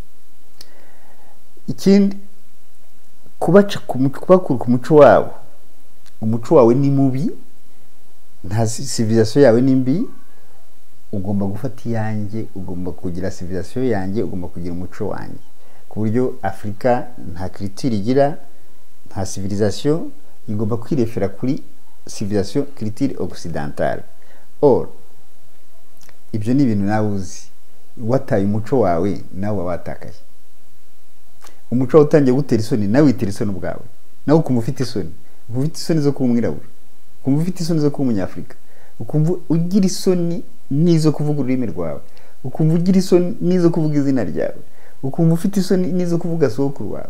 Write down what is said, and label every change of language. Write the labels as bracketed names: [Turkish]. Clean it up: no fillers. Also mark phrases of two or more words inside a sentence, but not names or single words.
[Kinyarwanda] Ikindi kubaca kubakura ku muco wabo, umuco wawe ni mubi, nta civilisation yawe ni mbi, ugomba gufata iyanjye, ugomba kugira civilisation yanjye, ugomba kugira umuco wanjye, ku buryo Afrika nta culture igira, nta civilisation, igomba kwirefera kuri [French] civilisation culture occidentale. [Kinyarwanda] Ibyo ni ibintu nawe uzi, wataye umuco wawe nawe watakaye. Umuco wawe utangiye gutera isoni, nawe witera isoni ubwawe, nawe ukumva ufite isoni. Ufite isoni zo kuba umwirabura, ukumva ufite isoni zo kuba umunyafrika, ukumva ugira isoni nizo kuvuga ururimi rwawe, ukumva ugira isoni nizo kuvuga izina ryawe, ukumva ufite isoni nizo kuvuga sokuru wawe.